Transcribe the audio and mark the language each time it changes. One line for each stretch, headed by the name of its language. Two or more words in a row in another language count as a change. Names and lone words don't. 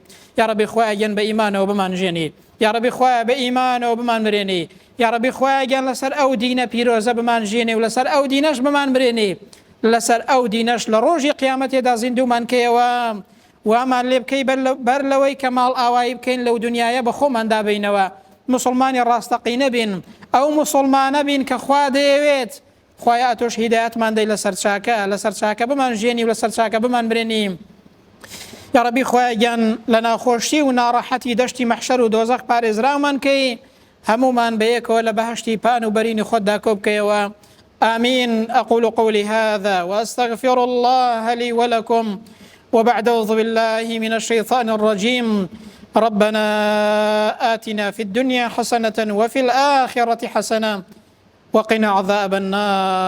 Central Kurdish: یا رەبی خوایە گیان بە ئیمانەوە بمانژێنی، یا رەبی خوایە بە ئیمانەوە بمان مرێنی، یا رەبی خوایە گیان لەسەر ئەو دینە پیرۆزە بمانژێنی و لەسەر ئەو دینەش بمان مرێنی، لەسەر ئەو دینەش لە ڕۆژی قیامەتێدا زیندومان کەیەوە وامان لێ بکەی بەر لەوەی کە ماڵ ئاوایی بکەین لەو دنیاە بە خۆمان دابینەوە، مسلمانی ڕاستەقینە بین، ئەو مسلمانە بین کە خوا دەیەوێت. خوایە تۆش هیدایەتمان دەی لەسەر چاکە، لەسەر چاکە بمانژێنی و لەسەر چاکە بمان مرێنی. یا رەبی خوایە گیان لە ناخۆشی و ناڕەحەتی دەشتی مەحشەر و دۆزەخ پارێزراومان کەی، هەمومان بەیەکەوە لە بەهەشتی پان و بەرینی خۆتدا کۆ بکەیەوە.
Arabic: آمين. أقول قولي هذا وأستغفر الله لي ولكم، وبعد أعوذ بالله من الشيطان الرجيم. ربنا آتنا في الدنيا حسنة وفي الآخرة حسنة وقنا عذاب النار.